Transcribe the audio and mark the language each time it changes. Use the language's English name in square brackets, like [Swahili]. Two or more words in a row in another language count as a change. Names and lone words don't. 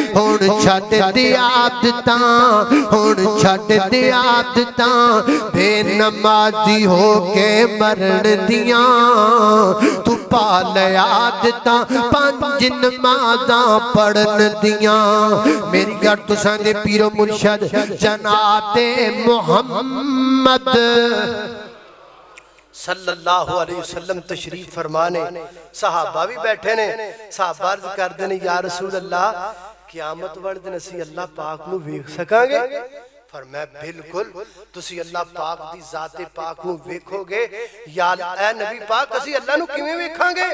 [Punjabi] ہݨ چھڈ دے عادتاں، ہݨ چھڈ دے عادتاں بے نمازی ہو کے مرݨ دیاں تو پالیا دتا پنج نمازاں پڑھن دیاں. میری گل تساں دے پیرو مرشد جناب محمد [Arabic] صلى الله عليه وسلم [Punjabi] تشریف فرمانے. صحابہ بھی بیٹھے نے. صحابہ عرض کردے نے [Arabic] يا رسول الله [Punjabi] قیامت والے دن اسیں اللہ پاک نوں ویکھ سکانگے? فرمایا بالکل تسی اللہ پاک دی ذاتے پاک نوں ویکھوگے. یا اے نبی پاک اسیں اللہ نوں کویں ویکھانگے?